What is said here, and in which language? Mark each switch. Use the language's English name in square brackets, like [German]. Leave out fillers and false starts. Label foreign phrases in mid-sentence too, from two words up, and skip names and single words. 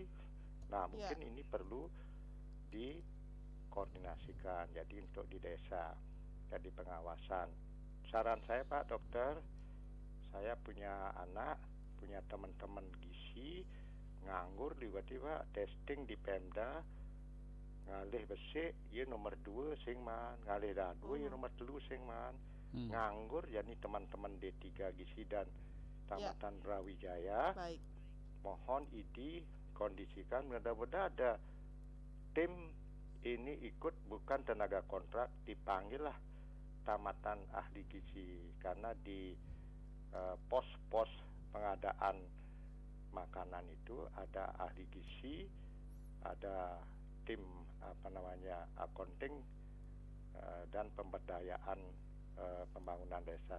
[Indonesian] Nah mungkin ini perlu dikoordinasikan. Jadi untuk di desa, jadi pengawasan. Saran saya Pak Dokter, saya punya anak, punya teman-teman gizi nganggur, tiba-tiba testing di Pemda, [Balinese] ngalih besi ya nomor 2 sing man, ngalih dah 2 ya nomor 3 sing man. [Indonesian] Nganggur jadi teman-teman D3 gizi dan Tamatan Brawijaya. Baik. Mohon ID kondisikan, mudah-mudahan ada tim ini ikut, bukan tenaga kontrak, dipanggil lah Tamatan Ahli Gizi, karena di pos-pos pengadaan makanan itu ada ahli gizi, ada tim accounting dan pemberdayaan pembangunan desa.